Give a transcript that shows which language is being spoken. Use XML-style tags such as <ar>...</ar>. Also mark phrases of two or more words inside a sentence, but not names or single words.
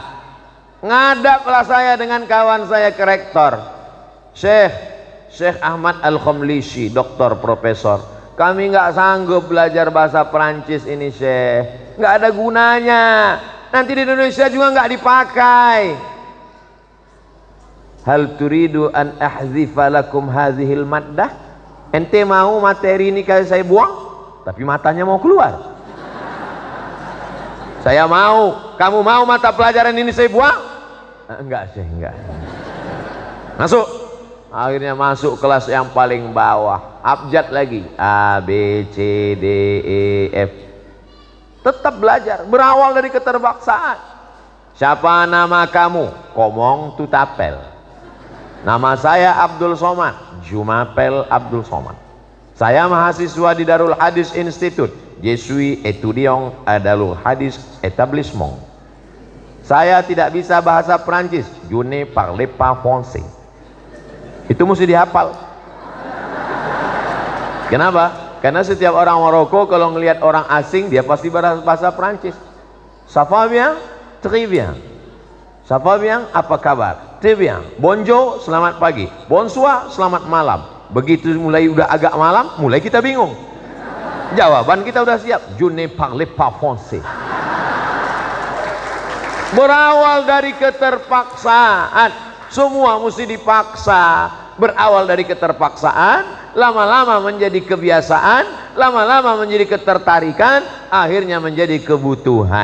<id>Ngadaplah saya dengan kawan saya ke rektor, Syekh Ahmad Al-Khomlisi, doktor, profesor. Kami nggak sanggup belajar bahasa Perancis ini Syekh, nggak ada gunanya. Nanti di Indonesia juga nggak dipakai.</id> <ar>هل تريد أن أحذف لكم هذه المادة?</ar> <id>Ente mau materi ini kayak saya buang, tapi matanya mau keluar. Saya mau, kamu mau mata pelajaran ini saya buang? Enggak sih, enggak. Masuk. Akhirnya masuk kelas yang paling bawah, abjad lagi, A, B, C, D, E, F. Tetap belajar, berawal dari keterpaksaan. Siapa nama kamu?</id> <fr>Komong Tutapel.</fr> <id>Nama saya Abdul Somad, Jumapel Abdul Somad. Saya mahasiswa di Darul Hadis Institute.</id> <fr>Je suis étudiant à Darul Hadis Établissement.</fr> <id>Saya tidak bisa bahasa Perancis.</id> <fr>Je ne parle pas français.</fr> <id>Itu mesti dihafal. Kenapa? Karena setiap orang Maroko kalau ngelihat orang asing dia pasti bahasa Perancis.</id> <fr>Ça va bien? Très bien. Ça va bien?</fr> <id>Apa kabar?</id> <fr>Très bien. Bonjour,</fr> <id>selamat pagi. Bonsoir, selamat malam. Begitu mulai udah agak malam, mulai kita bingung. Jawaban kita udah siap.</id> <fr>Je ne parle pas français.</fr> <id>Berawal dari keterpaksaan. Semua mesti dipaksa. Berawal dari keterpaksaan, lama-lama menjadi kebiasaan, lama-lama menjadi ketertarikan, akhirnya menjadi kebutuhan.</id>